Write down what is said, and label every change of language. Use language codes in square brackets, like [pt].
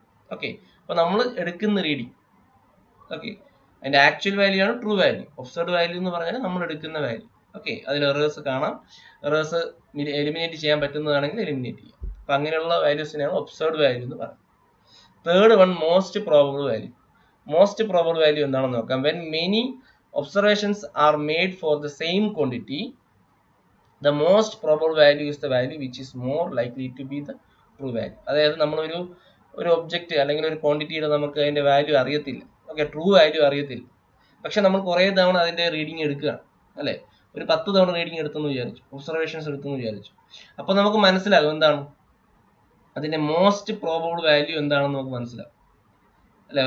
[ml] Okay, അപ്പോൾ നമ്മൾ എടുക്കുന്ന റീഡിങ്, ഓക്കെ, അതിൻ്റെ ആക്ച്വൽ വാല്യൂ ആണ് ട്രൂ വാല്യൂ. ഒബ്സർവ്ഡ് വാല്യൂ എന്ന് പറഞ്ഞാൽ നമ്മൾ എടുക്കുന്ന വാല്യൂ. ഓക്കെ, അതിൽ എറേഴ്സ് കാണാം, എറേഴ്സ് എലിമിനേറ്റ് ചെയ്യാൻ പറ്റുന്നതാണെങ്കിൽ എലിമിനേറ്റ് ചെയ്യാം. അപ്പം അങ്ങനെയുള്ള വാല്യൂസിനെയാണ് ഒബ്സർവ്ഡ് വാല്യൂ എന്ന് പറയുന്നത്. Third one, most probable value. Most probable value എന്താണെന്ന് നോക്കാം. [en] When many observations are made for the same quantity, the most probable value is the value which is more likely to be the true value. [ml] അതായത് നമ്മളൊരു object അല്ലെങ്കിൽ ഒരു ക്വാണ്ടിറ്റിയുടെ നമുക്ക് അതിൻ്റെ value അറിയത്തില്ല. Okay, true value അറിയത്തില്ല. പക്ഷെ നമ്മൾ കുറേ തവണ അതിൻ്റെ റീഡിങ് എടുക്കുകയാണ് അല്ലേ. ഒരു 10 തവണ റീഡിങ് എടുത്തെന്ന് വിചാരിച്ചു, ഒബ്സർവേഷൻസ് എടുത്തെന്ന് വിചാരിച്ചു. അപ്പോൾ നമുക്ക് മനസ്സിലാകും എന്താണ് അതിൻ്റെ മോസ്റ്റ് പ്രോബബിൾ വാല്യൂ എന്താണെന്ന് നമുക്ക് മനസ്സിലാകും അല്ലേ.